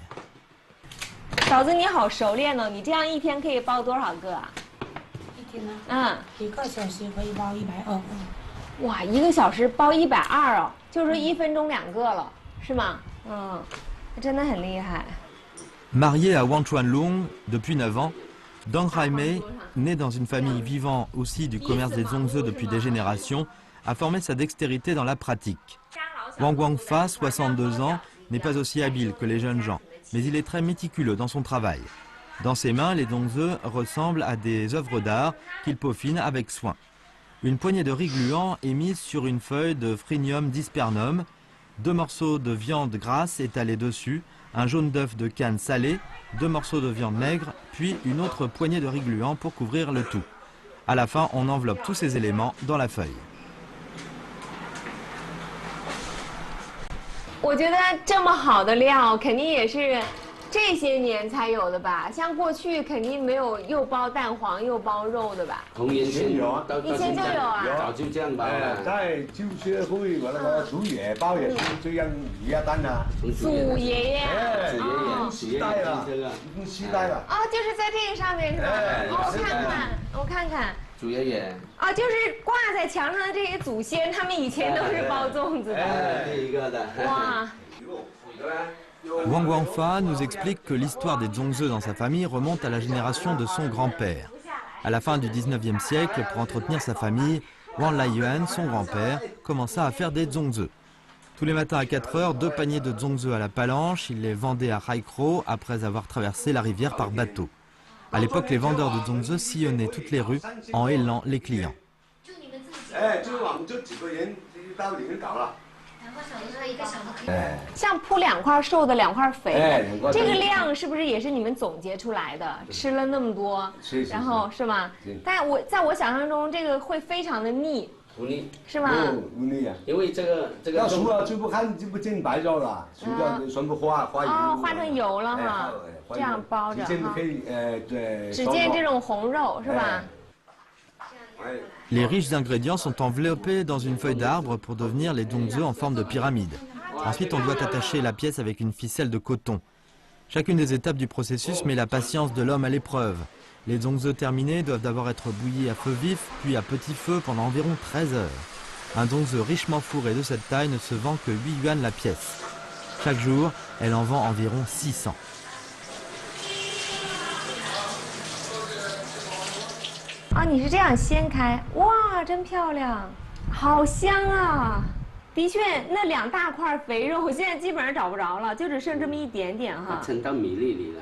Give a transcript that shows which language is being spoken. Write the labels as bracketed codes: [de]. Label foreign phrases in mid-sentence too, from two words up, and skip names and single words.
[zh] 嫂子你好熟练哦，你这样一天可以包多少个啊？一天呢？1个小时可以包120个。哇，1个小时包120哦，就是1分钟2个了，是吗？真的很厉害。 [fr] Mariée à Wang Chuanlong depuis 9 ans, Dong Jaime, né dans une famille vivant aussi du commerce des zongzi depuis des générations, a formé sa dextérité dans la pratique. Wang Guangfa, 62 ans, n'est pas aussi habile que les jeunes gens, mais il est très méticuleux dans son travail. Dans ses mains, les zongzi ressemblent à des œuvres d'art qu'il peaufine avec soin. Une poignée de riz gluant est mise sur une feuille de Phrynium dispernum, 2 morceaux de viande grasse étalés dessus, un jaune d'œuf de canne salé, 2 morceaux de viande maigre, puis une autre poignée de riz gluant pour couvrir le tout. À la fin, on enveloppe tous ces éléments dans la feuille. [zh] 我觉得这么好的料，肯定也是这些年才有的吧？像过去肯定没有又包蛋黄又包肉的吧？从以前有啊，以前就有啊，早就这样包了。在就是会把那个祖爷包也是这样鱼啊蛋啊。祖爷爷，期待了，已经期待了。哦，就是在这个上面是吧？我看看。祖爷爷啊，就是挂在墙上的这些祖先，他们以前都是包粽子的。第一个的。哇。 [fr] Wang Guangfa nous explique que l'histoire des zongzi dans sa famille remonte à la génération de son grand-père. À la fin du 19e siècle, pour entretenir sa famille, Wang Laiyuan, son grand-père, commença à faire des zongzi. Tous les matins à 4 heures, 2 paniers de zongzi à la palanche, il les vendait à Raikro après avoir traversé la rivière par bateau. À l'époque, les vendeurs de zongzi sillonnaient toutes les rues en hélant les clients. [zh] 像铺2块瘦的2块肥的，这个量是不是也是你们总结出来的？吃了那么多，然后是吗？但在我想象中，这个会非常的腻。不腻是吗？不腻啊，因为这个要熟了就不看就不见白肉了，熟掉全部化油。哦，化成油了哈，这样包着哈。对，只见这种红肉是吧？ [fr] Les riches ingrédients sont enveloppés dans une feuille d'arbre pour devenir les zongzi en forme de pyramide. Ensuite, on doit attacher la pièce avec une ficelle de coton. Chacune des étapes du processus met la patience de l'homme à l'épreuve. Les zongzi terminés doivent d'abord être bouillis à feu vif, puis à petit feu pendant environ 13 heures. Un zongzi richement fourré de cette taille ne se vend que 8 yuan la pièce. Chaque jour, elle en vend environ 600. [zh] 啊，你是这样掀开，哇，真漂亮，好香啊！的确，那2大块肥肉，我现在基本上找不着了，就只剩这么一点点哈。盛到米粒里了。